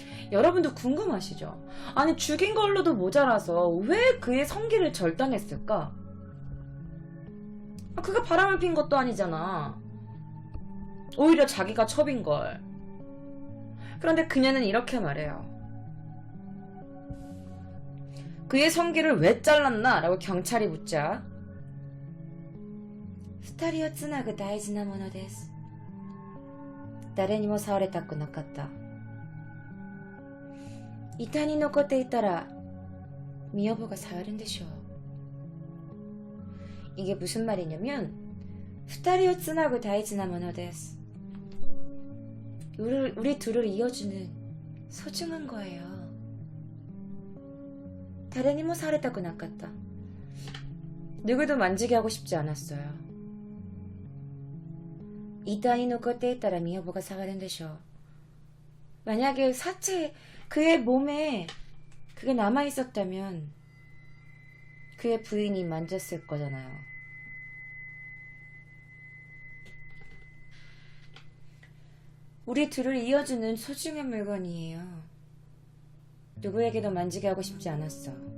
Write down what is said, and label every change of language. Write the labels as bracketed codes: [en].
[ko] 여러분도 궁금하시죠? 아니, 죽인 걸로도 모자라서 왜 그의 성기를 절단했을까? 그가 바람을 핀 것도 아니잖아. 오히려 자기가 첩인걸. 그런데 그녀는 이렇게 말해요. 그의 성기를 왜 잘랐나? 라고 경찰이 묻자 [ja] 二人をつなぐ大事なものです。誰にも触れたくなかった。遺体に残っていたらミヨボが触るんでしょう。 [ko] 이게 무슨 말이냐면 [ja] 二人をつなぐ大事なものです。 [ko] 우리 둘을 이어주는 소중한 거예요. [ja] 誰にも触れたくなかった。 [ko] 누구도 만지게 하고 싶지 않았어요. [ja] 遺体に残っていたらミヨボが触るんでしょう. [ko] 만약에 사체, 그의 몸에 그게 남아있었다면 그의 부인이 만졌을 거잖아요. 우리 둘을 이어주는 소중한 물건이에요. 누구에게도 만지게 하고 싶지 않았어.